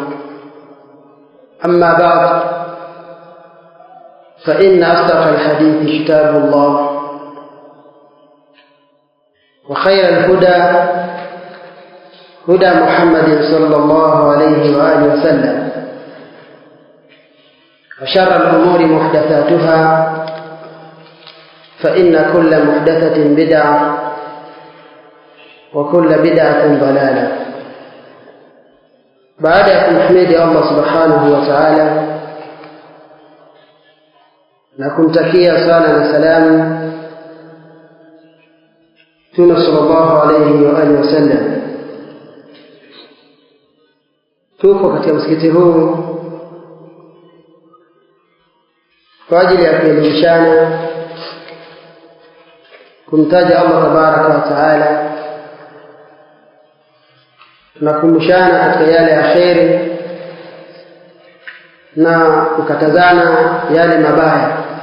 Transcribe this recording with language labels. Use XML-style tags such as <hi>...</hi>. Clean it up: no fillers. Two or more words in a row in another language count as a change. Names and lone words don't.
<ar>أما بعد فإن أصدق الحديث كتاب الله وخير الهدى هدى محمد صلى الله عليه وآله وسلم وشر الأمور محدثاتها فإن كل محدثة بدعة وكل بدعة ضلالة. بعد أن نحمد الله سبحانه وتعالى</ar> <sw>na kumtakia sala na salamu Mtume</sw> <ar>صلى الله عليه وآله وسلم.</ar> <sw>Tupo katika msikiti huu kwa ajili ya kuelimishana, kumtaja</sw> <ar>الله تبارك وتعالى</ar> <sw>na kumshana katika yale ya kheri na kukatazana yale mabaya.</sw>